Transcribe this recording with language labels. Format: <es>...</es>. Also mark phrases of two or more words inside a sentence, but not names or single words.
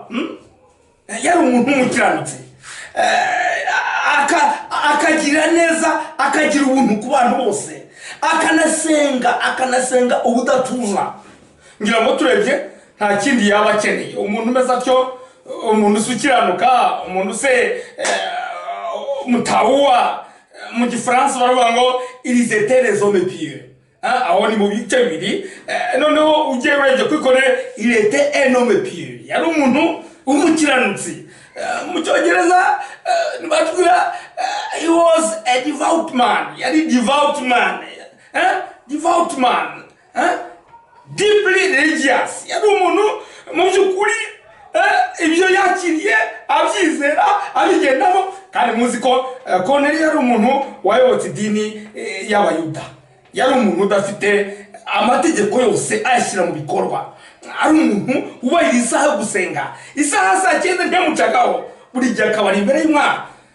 <rw>Yari umuntu w'umukiranutsi, akagira neza, akagira ubuntu ku bantu bose, akanasenga ubudatuza. Ngira ngo turebye nta kindi yaba akeneye. Umuntu umeze atyo, umuntu usukiranuka, umuntu se mutaua, mu Gifaransa baravuga ngo</rw> <fr>ils étaient les hommes pieux.</fr> <rw>Aho ni mu bice 2. Noneho ugiye urebye kwikore</rw> <fr>il était un homme pieux,</fr> <rw>yari umuntu w'umukiranutsi. Mu Cyongereza batubwira</rw> <en>he was a devout man. Yari devout man, devout man, deeply religious.</en> <rw>Yari umuntu mu by'ukuri ibyo yakiriye abyizera abigendamo. Kandi muzi ko Korneliyo yari umuntu wayobotse idini y'Abayuda. Yari umuntu udafite amategeko yose ayashyira mu bikorwa. Ari umuntu ubahiriza isaha yo gusenga. Isaha saa 9 ntiyamucagaho, buri gihe akaba ari imbere y'Imana.</rw>